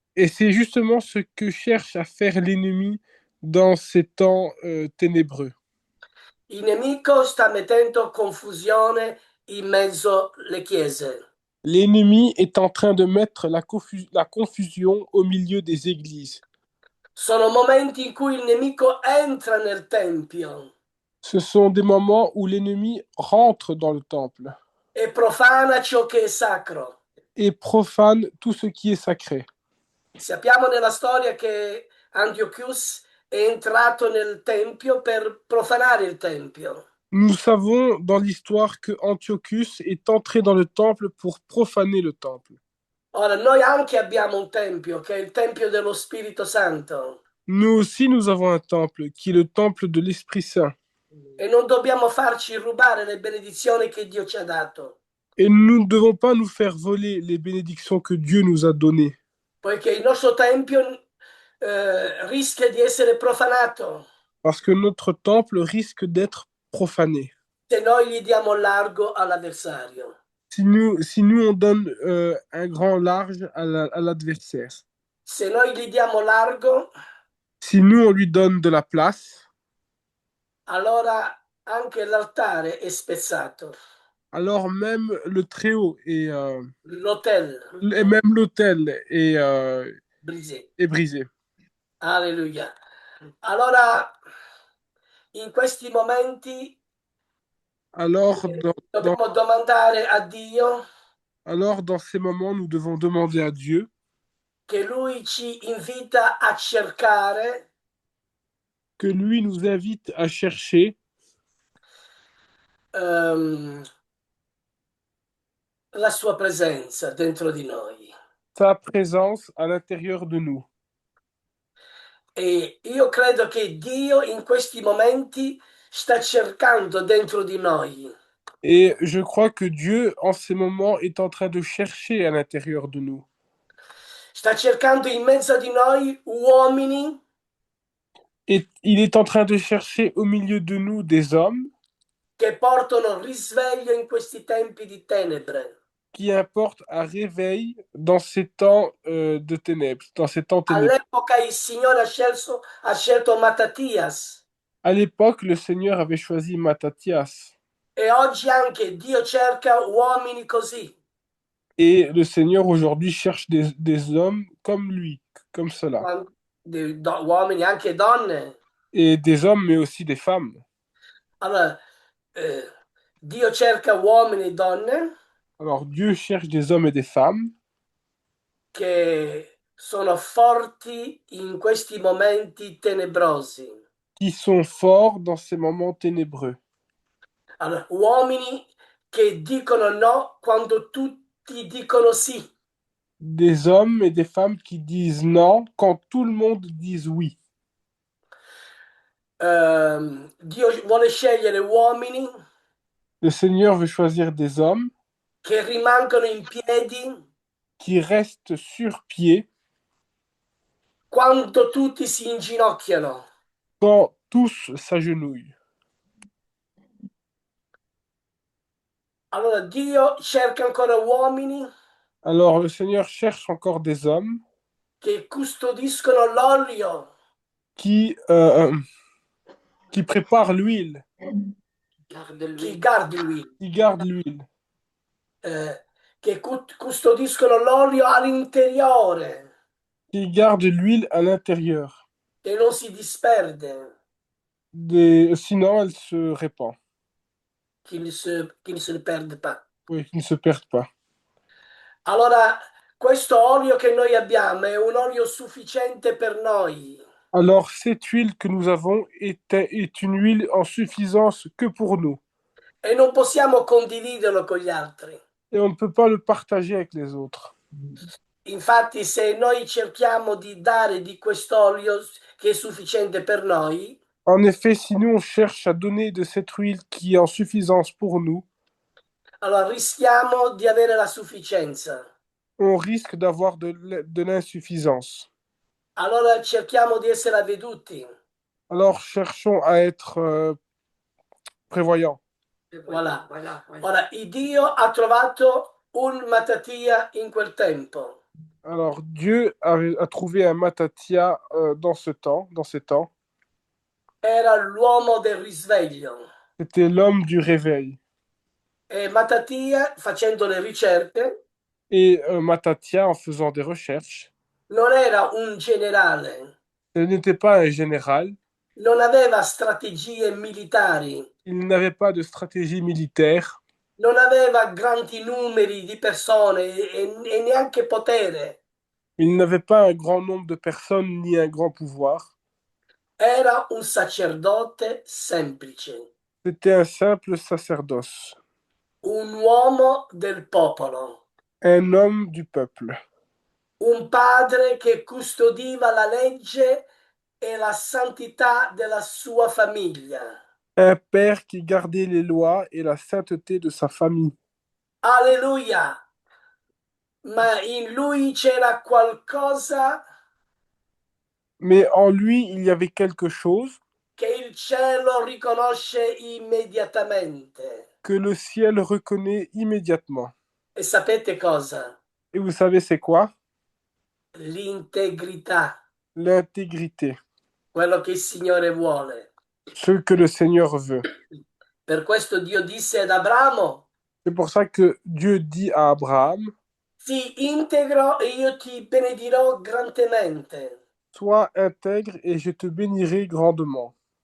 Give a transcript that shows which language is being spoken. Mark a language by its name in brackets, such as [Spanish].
[French] Et c'est justement ce que cherche à faire l'ennemi dans ces temps ténébreux. [Italian] Il nemico sta mettendo confusione in mezzo alle chiese. [French] L'ennemi est en train de mettre la confusion au milieu des églises. [Italian] Sono momenti in cui il nemico entra nel tempio [French] Ce sont des moments où l'ennemi rentre dans le temple [Italian] e profana ciò che è sacro. [French] et profane tout ce qui est sacré. [Italian] Sappiamo nella storia che Antiochus è entrato nel tempio per profanare il tempio. [French] Nous savons dans l'histoire que Antiochus est entré dans le temple pour profaner le temple. [Italian] Ora, noi anche abbiamo un tempio, che è il tempio dello Spirito Santo, [French] Nous aussi, nous avons un temple qui est le temple de l'Esprit Saint. [Italian] e non dobbiamo farci rubare le benedizioni che Dio ci ha dato, [French] Et nous ne devons pas nous faire voler les bénédictions que Dieu nous a données, [Italian] poiché il nostro tempio rischia di essere profanato [French] parce que notre temple risque d'être profané. [Italian] se noi gli diamo largo all'avversario. [French] Si nous on donne un grand large à l'adversaire, [Italian] Se noi gli diamo largo, [French] si nous on lui donne de la place, [Italian] allora anche l'altare è spezzato, [French] alors même le Très-Haut l'hotel et même l'autel brisé. est brisé. [Italian] Alleluia. Allora, in questi momenti [French] Alors [Italian] dobbiamo domandare a Dio [French] alors, dans ces moments, nous devons demander à Dieu [Italian] che Lui ci invita a cercare [French] que lui nous invite à chercher [Italian] ehm, la sua presenza dentro di noi. [French] sa présence à l'intérieur de nous. [Italian] E io credo che Dio in questi momenti sta cercando dentro di noi [French] Et je crois que Dieu, en ces moments, est en train de chercher à l'intérieur de nous. [Italian] sta cercando in mezzo di noi uomini [French] Et il est en train de chercher au milieu de nous des hommes [Italian] che portano risveglio in questi tempi di tenebre. [French] qui apportent un réveil dans ces temps de ténèbres, dans ces temps ténébreux. [Italian] All'epoca il Signore ha scelto Mattathias [French] À l'époque, le Seigneur avait choisi Matthias. [Italian] e oggi anche Dio cerca uomini così, [French] Et le Seigneur aujourd'hui cherche des hommes comme lui, comme cela. [Italian] uomini anche donne. [French] Et des hommes, mais aussi des femmes. [Italian] Allora, Dio cerca uomini e donne [French] Alors Dieu cherche des hommes et des femmes [Italian] che sono forti in questi momenti tenebrosi. [French] qui sont forts dans ces moments ténébreux. [Italian] Allora, uomini che dicono no quando tutti dicono sì. [French] Des hommes et des femmes qui disent non quand tout le monde dit oui. [Italian] Dio vuole scegliere uomini [French] Le Seigneur veut choisir des hommes [Italian] che rimangono in piedi [French] qui restent sur pied [Italian] quando tutti si inginocchiano. [French] quand tous s'agenouillent. [Italian] Allora Dio cerca ancora uomini [French] Alors le Seigneur cherche encore des hommes [Italian] che custodiscono l'olio, [French] qui, qui préparent l'huile, Garde chi lui. [Italian] guardi l'olio, [French] qui gardent l'huile, [Italian] che custodiscono l'olio all'interiore, [French] qui gardent l'huile à l'intérieur. [Italian] che non si disperde, [French] Sinon, elle se répand. che ne se perde pas. Oui, qui ne se perdent pas. [Italian] Allora, questo olio che noi abbiamo è un olio sufficiente per noi. [French] Alors, cette huile que nous avons est une huile en suffisance que pour nous. [Italian] E non possiamo condividerlo con gli altri. [French] Et on ne peut pas le partager avec les autres. [Italian] Infatti, se noi cerchiamo di dare di quest'olio che è sufficiente per noi, [French] En effet, si nous on cherche à donner de cette huile qui est en suffisance pour nous, [Italian] allora rischiamo di avere la sufficienza. [French] on risque d'avoir de l'insuffisance. [Italian] Allora cerchiamo di essere avveduti. [French] Alors, cherchons à être prévoyants. Voilà. Voilà. [Italian] Ora, il Dio ha trovato un Mattatia in quel tempo. [French] Alors, Dieu a trouvé un Mattatia dans ce temps, dans ces temps. [Italian] Era l'uomo del risveglio. [French] C'était l'homme du réveil. [Italian] E Mattatia, facendo le ricerche, [French] Et Mattatia, en faisant des recherches, [Italian] non era un generale, [French] ce n'était pas un général. [Italian] non aveva strategie militari, [French] Il n'avait pas de stratégie militaire. [Italian] non aveva grandi numeri di persone e neanche potere. [French] Il n'avait pas un grand nombre de personnes ni un grand pouvoir. [Italian] Era un sacerdote semplice, [French] C'était un simple sacerdoce, [Italian] un uomo del popolo, [French] un homme du peuple, [Italian] un padre che custodiva la legge e la santità della sua famiglia. [French] un père qui gardait les lois et la sainteté de sa famille. [Italian] Alleluia! Ma in lui c'era qualcosa [French] Mais en lui, il y avait quelque chose [Italian] che il cielo riconosce immediatamente. [French] que le ciel reconnaît immédiatement. [Italian] E sapete cosa? [French] Et vous savez, c'est quoi? [Italian] L'integrità, [French] L'intégrité, [Italian] quello che il Signore vuole. [French] ce que le Seigneur veut. [Italian] Per questo Dio disse ad Abramo, [French] C'est pour ça que Dieu dit à Abraham, [Italian] sii integro e io ti benedirò grandemente. [French] sois intègre et je te bénirai grandement.